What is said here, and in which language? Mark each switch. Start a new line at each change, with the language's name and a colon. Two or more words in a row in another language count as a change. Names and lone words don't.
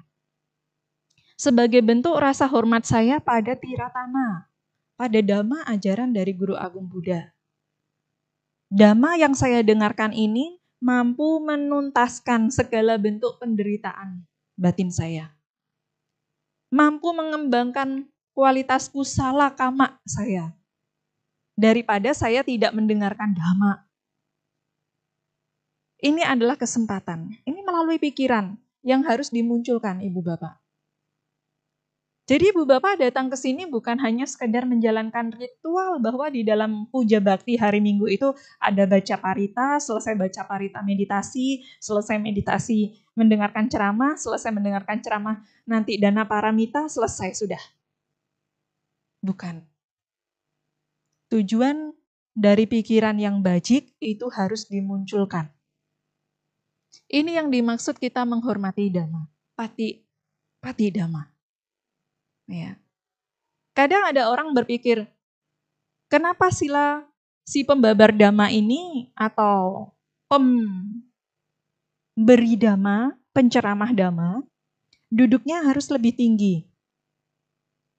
Indonesian: Sebagai bentuk rasa hormat saya pada Tiratana, pada dhamma ajaran dari Guru Agung Buddha. Dhamma yang saya dengarkan ini mampu menuntaskan segala bentuk penderitaan batin saya. Mampu mengembangkan kualitas
Pali: kusala kama
Indonesian: saya. Daripada saya tidak mendengarkan dhamma. Ini adalah kesempatan. Ini melalui pikiran yang harus dimunculkan, Ibu Bapak. Jadi Ibu Bapak datang ke sini bukan hanya sekedar menjalankan ritual bahwa di dalam puja bakti hari Minggu itu ada baca parita, selesai baca parita meditasi, selesai meditasi mendengarkan ceramah, selesai mendengarkan ceramah nanti
Pali: dana paramita,
Indonesian: selesai sudah. Bukan. Tujuan dari pikiran yang bajik itu harus dimunculkan. Ini yang dimaksud kita menghormati dhamma,
Pali: pati dhamma.
Indonesian: Ya. Kadang ada orang berpikir, kenapa Sila si pembabar dhamma ini atau pemberi dhamma, penceramah dhamma, duduknya harus lebih tinggi?